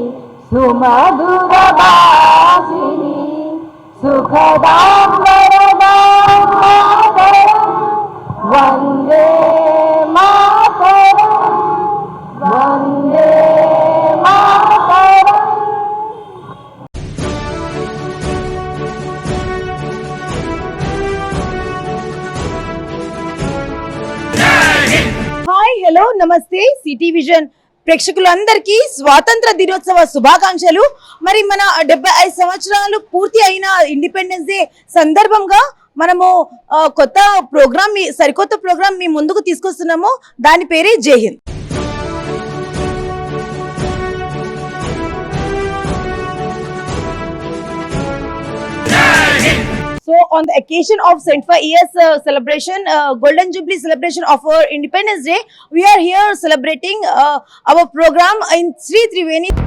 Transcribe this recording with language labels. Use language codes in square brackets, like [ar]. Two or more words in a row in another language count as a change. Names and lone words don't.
[sa] सुमधुरभाषिनी सुखदां वरदां मातरं वन्दे मातरं वन्दे मातरं. [en] Hi hello [te] నమస్తే సిటీ విజన్ ప్రేక్షకులందరికీ స్వాతంత్ర దినోత్సవ శుభాకాంక్షలు. మరి మన 75 సంవత్సరాలు పూర్తి అయిన [en] Independence Day [te] సందర్భంగా మనము సరికొత్త ప్రోగ్రామ్ మీ ముందుకు తీసుకొస్తున్నాము. దాని పేరే జై హింద్. [en] So on the occasion of 75 years celebration, Golden Jubilee celebration of our Independence Day, we are here celebrating our program in Sri Triveni.